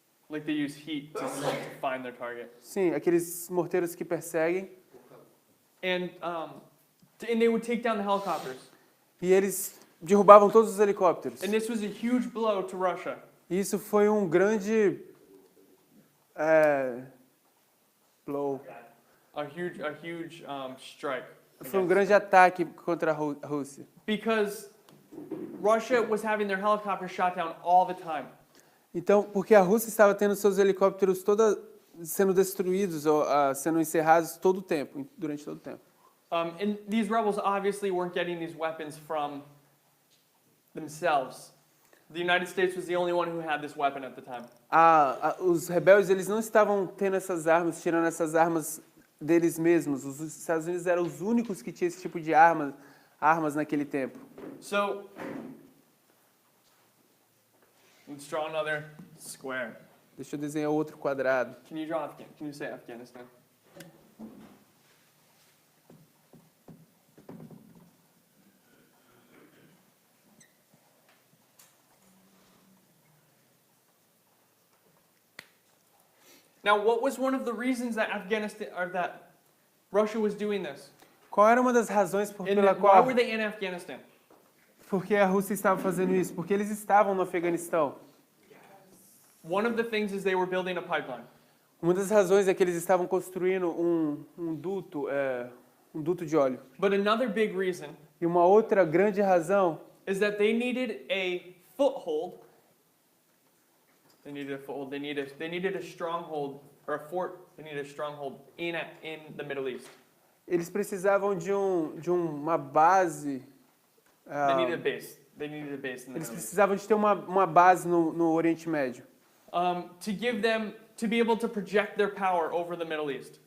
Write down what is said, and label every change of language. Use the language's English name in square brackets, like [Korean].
[English] Like they use heat to find their target. [Portuguese] sim, aqueles morteiros que perseguem, [English] And they would take down the helicopters. [Portuguese] e eles derrubavam todos os helicópteros. [English] And this was a huge blow to Russia. [Portuguese] E isso foi um grande [English] blow. A huge strike. [Portuguese] Foi um grande ataque contra a Rússia. [English] Because Russia was having their helicopters shot down all the time. [Portuguese] Então, porque a Rússia estava tendo seus helicópteros sendo destruídos ou sendo encerrados todo o tempo, durante todo o tempo. [English] And these rebels obviously weren't getting these weapons from themselves. The United States was the only one who had this weapon at the time. [Portuguese] Os rebeldes, eles não estavam tendo essas armas, tirando essas armas deles mesmos. Os Estados Unidos eram os únicos que tinham esse tipo de armas naquele tempo. [English] So, let's draw another square. [Portuguese] Deixa eu desenhar outro quadrado. [English] Can you say Afghanistan? Now, what was one of the reasons that that Russia was doing this? [Portuguese] Qual era uma das razões pela [English] Why [Portuguese] qual [English] were they in Afghanistan? [Portuguese] porque a Rússia estava fazendo isso? Porque eles estavam no Afeganistão. [English] One of the things is they were building a pipeline. [Portuguese] Uma das razões é que eles estavam construindo um duto de óleo. [English] But another big reason [Portuguese] E uma outra grande razão [English] is that they needed a foothold. They needed a foothold. They needed a stronghold or a fort. They needed a stronghold in the Middle East. [Portuguese] eles precisavam de uma base. [English] They needed a base. They needed a base in the [Portuguese] Eles [English] Middle East. [Portuguese] precisavam de ter uma base no Oriente Médio [English] To give them to be able to project their power over the Middle East.